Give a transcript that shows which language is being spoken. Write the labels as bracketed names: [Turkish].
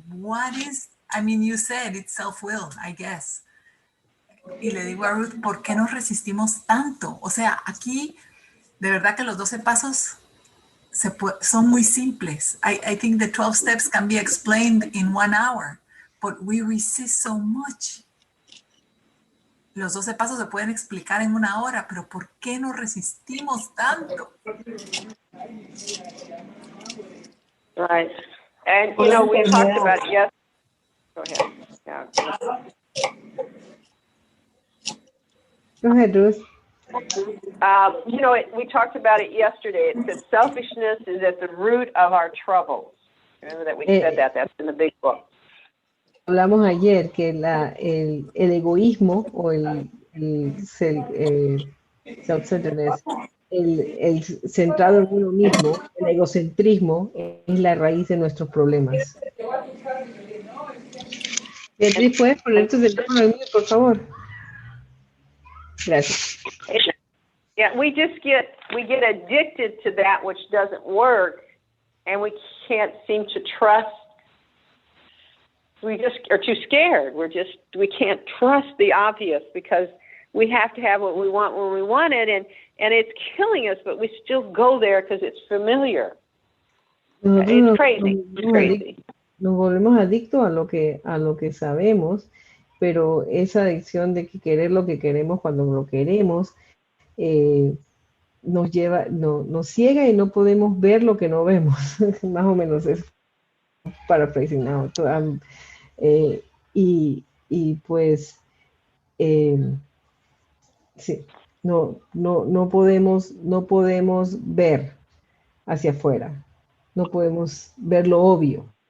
[English] What is, I mean, you said it's self-will, I guess. [Spanish] Y le digo a Ruth, ¿por qué nos resistimos tanto? O sea, aquí, de verdad que los 12 pasos son muy simples. [English] I think the 12 steps can be explained in 1 hour, but we resist so much. [Spanish] Los 12 pasos se pueden explicar en 1 hora, pero ¿por qué nos resistimos tanto? [English] Right. And, you know, we talked about it yesterday. Go ahead. Yeah. Go ahead, Ruth. You know, we talked about it yesterday. It said selfishness is at the root of our troubles. Remember that we said that? That's in the big book. [Spanish] Hablamos ayer que el egoísmo o el self-centeredness, el centrado en uno mismo, el egocentrismo, es la raíz de nuestros problemas. Beatriz, ¿puedes poner tu teléfono en mute, por favor? Gracias. [English] Yeah, we get addicted to that which doesn't work, and we can't seem to trust. We just are too scared. We can't trust the obvious because we have to have what we want when we want it, and it's killing us, but we still go there because it's familiar. It's crazy. It's crazy. [Spanish] Nos volvemos adictos a lo que sabemos, pero esa adicción de querer lo que queremos cuando lo queremos nos ciega y no podemos ver lo que no vemos. Más o menos es [English] paraphrasing now. [Spanish] Y pues sí, no podemos ver hacia afuera, no podemos ver lo obvio.